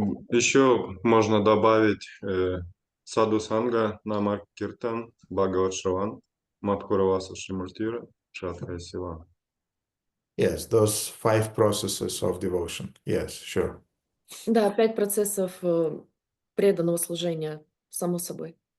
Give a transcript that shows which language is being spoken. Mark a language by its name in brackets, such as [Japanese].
[Russian] Еще можно добавить Саду Санга, Намар Киртан, Бхагават Шраван, Маткураваса Шримуртира, Шатхая Сила. [English] Yes, those 5 processes of devotion. Yes, sure. [Russian] Да, 5 процессов преданного служения, само собой.